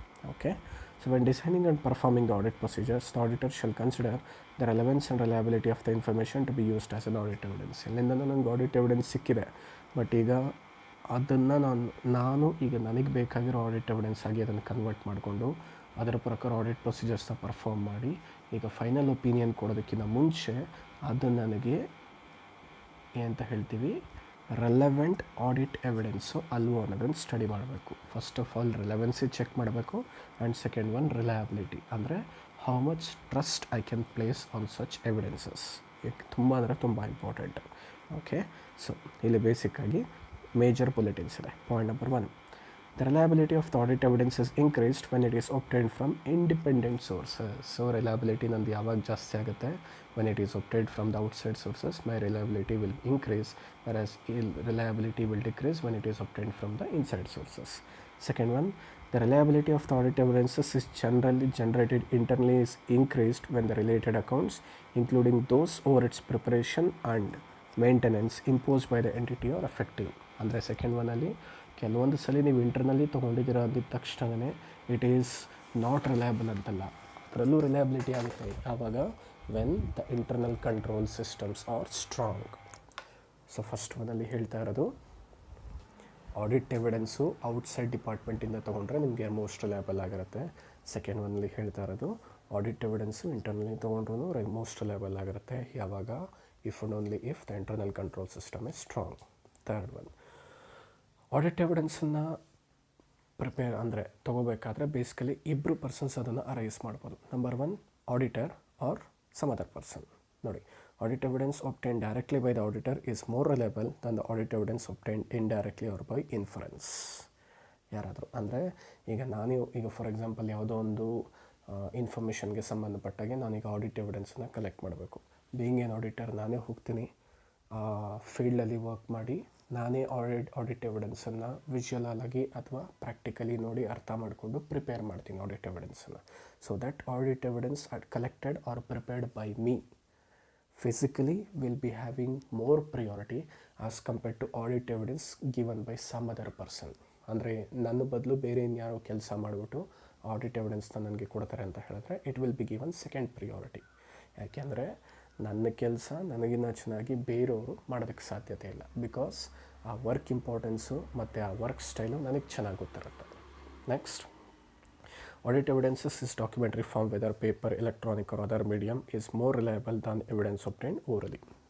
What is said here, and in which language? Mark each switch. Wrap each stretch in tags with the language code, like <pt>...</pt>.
<en>Okay, so when designing and performing the audit procedures, the auditor shall consider the relevance and reliability of the information to be used as an audit evidence.</en> <kn>ಇಲ್ಲಿಂದ ನನಗೆ audit evidence ಸಿಕ್ಕಿದೆ, but ಈಗ ಅದನ್ನು ನಾನು ಈಗ ನನಗೆ ಬೇಕಾಗಿರೋ audit evidence ಆಗಿ ಅದನ್ನು ಕನ್ವರ್ಟ್ ಮಾಡಿಕೊಂಡು ಅದರ ಪ್ರಕಾರ ಆಡಿಟ್ ಪ್ರೊಸೀಜರ್ಸ್ನ ಪರ್ಫಾರ್ಮ್ ಮಾಡಿ ಈಗ ಫೈನಲ್ ಒಪಿನಿಯನ್ ಕೊಡೋದಕ್ಕಿಂತ ಮುಂಚೆ ಅದು ನನಗೆ ಏನಂತ ಹೇಳ್ತೀವಿ, ರೆಲೆವೆಂಟ್ ಆಡಿಟ್ ಎವಿಡೆನ್ಸು ಅಲ್ವೋ ಅನ್ನೋದನ್ನು ಸ್ಟಡಿ ಮಾಡಬೇಕು. ಫಸ್ಟ್ ಆಫ್ ಆಲ್ ರೆಲೆವೆನ್ಸಿ ಚೆಕ್ ಮಾಡಬೇಕು. ಆ್ಯಂಡ್ ಸೆಕೆಂಡ್ ಒನ್ ರಿಲಯಬಿಲಿಟಿ, ಅಂದರೆ</kn> <en>How much trust I can place on such evidences.</en> <kn>ತುಂಬ ಅಂದರೆ ತುಂಬ ಇಂಪಾರ್ಟೆಂಟ್. ಓಕೆ, ಸೊ ಇಲ್ಲಿ ಬೇಸಿಕ್ಕಾಗಿ ಮೇಜರ್ ಬುಲೆಟಿನ್ಸ್ ಇದೆ.</kn> <en>Point number 1, the reliability of the audit evidence is increased when it is obtained from independent sources. So reliability</en> <kn>ನಂದು ಯಾವಾಗ ಜಾಸ್ತಿ ಆಗುತ್ತೆ,</kn> <en>when it is obtained from the outside sources, my reliability will increase, whereas reliability will decrease when it is obtained from the inside sources. Second one, the reliability of the audit evidences is generally generated internally is increased when the related accounts, including those over its preparation and maintenance imposed by the entity are effective.</en> <kn>ಅಂದರೆ second ಒನ್ನಲ್ಲಿ ಕೆಲವೊಂದು ಸಲ ನೀವು ಇಂಟರ್ನಲ್ಲಿ ತೊಗೊಂಡಿದ್ದೀರ ಅಂದಿದ್ದ ತಕ್ಷಣವೇ</kn> <en>it is not reliable</en> <kn>ಅಂತಲ್ಲ, ಅದರಲ್ಲೂ reliability ಆಗುತ್ತೆ ಆವಾಗ</kn> <en>When the internal control systems are strong.</en> <kn>So first ಒನ್ನಲ್ಲಿ ಹೇಳ್ತಾ ಇರೋದು ಆಡಿಟ್ ಎವಿಡೆನ್ಸು ಔಟ್ಸೈಡ್ ಡಿಪಾರ್ಟ್ಮೆಂಟಿಂದ ತೊಗೊಂಡ್ರೆ ನಿಮಗೆ ಮೋಸ್ಟ್ ರಿಲಯಬಲ್ ಆಗಿರುತ್ತೆ. ಸೆಕೆಂಡ್ ಒನ್ನಲ್ಲಿ ಹೇಳ್ತಾ ಇರೋದು ಆಡಿಟ್ ಎವಿಡೆನ್ಸು ಇಂಟರ್ನಲ್ಲಿ ತೊಗೊಂಡ್ರೂ ಮೋಸ್ಟ್ ರಿಲಯಬಲ್ ಆಗಿರುತ್ತೆ ಯಾವಾಗ,</kn> <en>If and only if the internal control system is strong.</en> <kn>Third one, audit ಎವಿಡೆನ್ಸನ್ನು prepare ಅಂದರೆ ತೊಗೋಬೇಕಾದ್ರೆ ಬೇಸಿಕಲಿ ಇಬ್ಬರು ಪರ್ಸನ್ಸ್ ಅದನ್ನು ಅರೈಸ್ ಮಾಡ್ಬೋದು.</kn> <en>Number 1, auditor or some other person. ನೋಡಿ, audit evidence obtained directly by the auditor is more reliable than the audit evidence obtained indirectly or by inference.</en> <kn>ಯಾರಾದರೂ ಅಂದರೆ ಈಗ for example ಯಾವುದೋ ಒಂದು ಇನ್ಫಾರ್ಮೇಷನ್ಗೆ ಸಂಬಂಧಪಟ್ಟಾಗೆ ನಾನೀಗ ಆಡಿಟ್ ಎವಿಡೆನ್ಸನ್ನು ಕಲೆಕ್ಟ್ ಮಾಡಬೇಕು.</kn> <en>being an auditor</en> <kn>ನಾನೇ ಹೋಗ್ತೀನಿ ಫೀಲ್ಡಲ್ಲಿ ವರ್ಕ್ ಮಾಡಿ ನಾನೇ ಆಡಿಟ್ ಎವಿಡೆನ್ಸನ್ನು ವಿಜುವಲ್ ಆಗಿ ಅಥವಾ ಪ್ರಾಕ್ಟಿಕಲಿ ನೋಡಿ ಅರ್ಥ ಮಾಡಿಕೊಂಡು ಪ್ರಿಪೇರ್ ಮಾಡ್ತೀನಿ audit ಎವಿಡೆನ್ಸನ್ನು.</kn> <en>So that audit evidence collected or prepared by me physically will be having more priority as compared to audit evidence given by some other person.</en> <kn>ಅಂದರೆ ನನ್ನ ಬದಲು ಬೇರೆ ಇನ್ಯಾರೋ ಕೆಲಸ ಮಾಡಿಬಿಟ್ಟು ಆಡಿಟ್ ಎವಿಡೆನ್ಸ್ನ ನನಗೆ ಕೊಡ್ತಾರೆ ಅಂತ ಹೇಳಿದ್ರೆ</kn> <en>It will be given second priority.</en> <kn>ಯಾಕೆಂದರೆ ನನ್ನ ಕೆಲಸ ನನಗಿನ್ನ ಚೆನ್ನಾಗಿ ಬೇರೆಯವರು ಮಾಡೋದಕ್ಕೆ ಸಾಧ್ಯತೆ ಇಲ್ಲ. ಬಿಕಾಸ್ ಆ ವರ್ಕ್ ಇಂಪಾರ್ಟೆನ್ಸು ಮತ್ತು ಆ ವರ್ಕ್ ಸ್ಟೈಲು ನನಗೆ ಚೆನ್ನಾಗಿ ಗೊತ್ತಿರುತ್ತೆ.</kn> <en>Next, audit evidences is documentary form, whether paper, electronic or other medium, is more reliable than evidence obtained orally.</en>